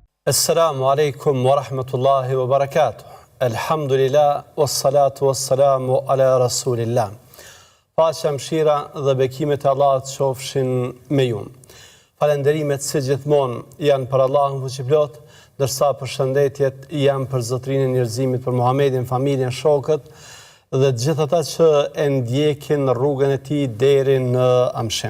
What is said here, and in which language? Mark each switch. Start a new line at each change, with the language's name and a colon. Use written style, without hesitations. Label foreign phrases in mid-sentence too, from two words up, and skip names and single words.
Arabic: السلام عليكم ورحمة الله وبركاته. الحمد لله، والصلاة والسلام على رسول الله.
Albanian: Paqja, mëshira dhe bekimet e Allahut qofshin me ju. Falenderimet si gjithmonë janë për Allahun fuqiplot, ndërsa përshëndetjet janë për Zotërinë e njerëzimit, për Muhamedin, familjen, shokët dhe të gjithë ata që e ndjekin rrugën e tij deri në amshim.